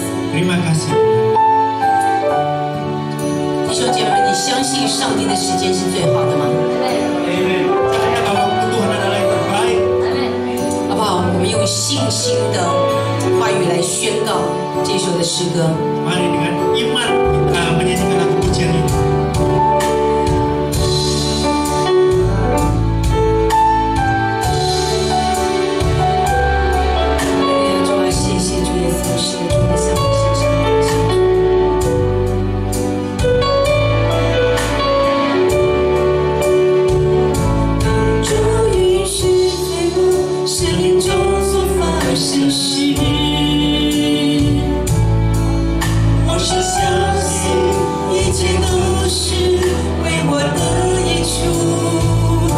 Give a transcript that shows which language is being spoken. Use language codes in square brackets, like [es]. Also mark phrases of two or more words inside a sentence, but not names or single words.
[id] Terima kasih. [zh] 弟兄姐妹们，你相信上帝的时间是最好的吗？ [id] Amin. Percaya bahwa waktu Tuhan adalah yang terbaik. [zh] 好不好？我们用信心的话语来宣告这首的诗歌。 [id] Mari dengan iman kita menyanyikan lagu pujian ini. [zh] 主啊，谢谢主耶稣，是的，主的向你献上感谢。是事，我是相信一切都是为我的益处。